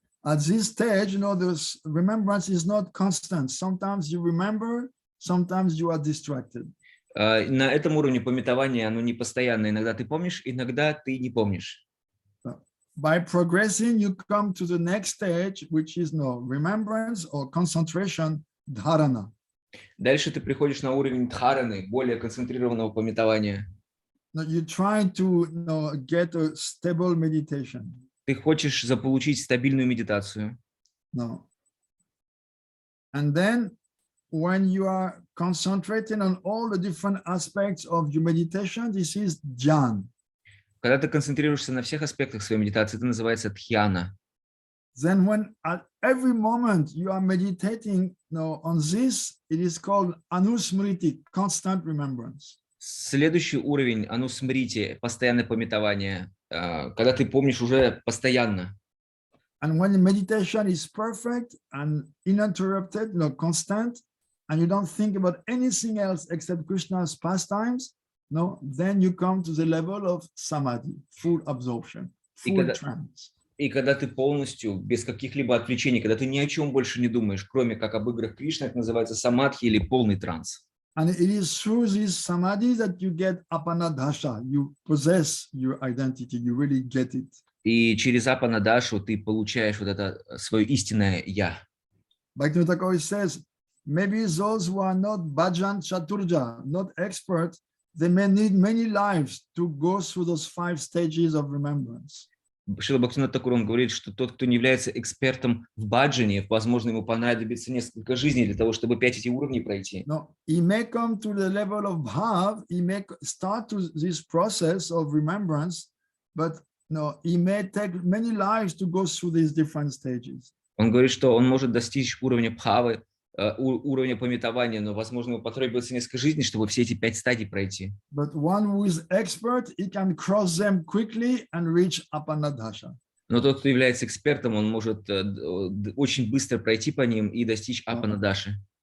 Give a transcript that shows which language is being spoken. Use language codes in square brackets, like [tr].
[en] At this stage, the remembrance is not constant. Sometimes you remember, sometimes you are distracted. [ru] На этом уровне памятования оно не постоянно. Иногда ты помнишь, иногда ты не помнишь. [en] By progressing, you come to the next stage, which is remembrance or concentration, dharana. [ru] Дальше ты приходишь на уровень дхараны, более концентрированного памятования. [en] You try to get a stable meditation. [ru] Ты хочешь заполучить стабильную медитацию. No. [en] And then when you are concentrating on all the different aspects of your meditation, this is dhyan. [ru] Когда ты концентрируешься на всех аспектах своей медитации, это называется дхьяна. [en] Then when at every moment you are meditating on this, it is called anusmriti, constant remembrance. [ru] Следующий уровень анусмрити, постоянное памятование, когда ты помнишь уже постоянно. [en] And when the meditation is perfect and uninterrupted, constant, and you don't think about anything else except Krishna's pastimes, then you come to the level of samadhi, full absorption, full trance. [ru] И когда ты полностью, без каких-либо отвлечений, когда ты ни о чем больше не думаешь, кроме как об играх Кришны, это называется самадхи или полный транс. [en] And it is through this samadhi that you get apanadhasa. You possess your identity. You really get it. [ru] И через апанадашу ты получаешь вот это свое истинное «я». [en] Bhaktivinoda Thakur says, maybe those who are not bhajan chaturja, not experts, they may need many lives to go through those 5 stages of remembrance. [ru] Шрила Бхактивинода Тхакур, он говорит, что тот, кто не является экспертом в баджане, возможно, ему понадобится несколько жизней для того, чтобы 5 этих уровней пройти. [en] No, he may come to the level of bhav, he may start to this process of remembrance, but no, he may take many lives to go through these different stages. [ru] Он говорит, что он может достичь уровня бхавы, уровня памятования, но, возможно, ему потребуется несколько жизней, чтобы все эти 5 стадий пройти. [en] But one who is expert, he can cross them quickly and reach Apanadasha. [ru] Но тот, кто является экспертом, он может очень быстро пройти по ним и достичь апанадаши.